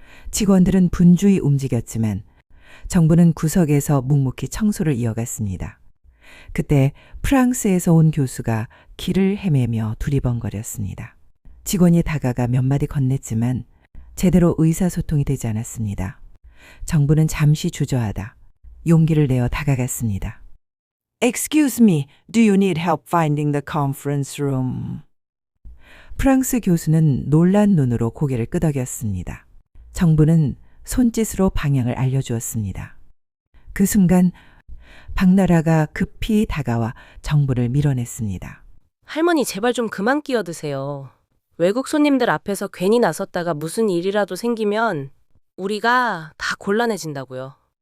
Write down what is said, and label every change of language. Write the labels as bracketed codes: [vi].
[ko] 직원들은 분주히 움직였지만 정부는 구석에서 묵묵히 청소를 이어갔습니다. 그때 프랑스에서 온 교수가 길을 헤매며 두리번거렸습니다. 직원이 다가가 몇 마디 건넸지만 제대로 의사소통이 되지 않았습니다. 정부는 잠시 주저하다 용기를 내어 다가갔습니다. [en] Excuse me, do you need help finding the conference room? [ko] 프랑스 교수는 놀란 눈으로 고개를 끄덕였습니다. 정부는 손짓으로 방향을 알려주었습니다. 그 순간 박나라가 급히 다가와 정부를 밀어냈습니다. 할머니 제발 좀 그만 끼어드세요. 외국 손님들 앞에서 괜히 나섰다가 무슨 일이라도 생기면 우리가 다 곤란해진다고요.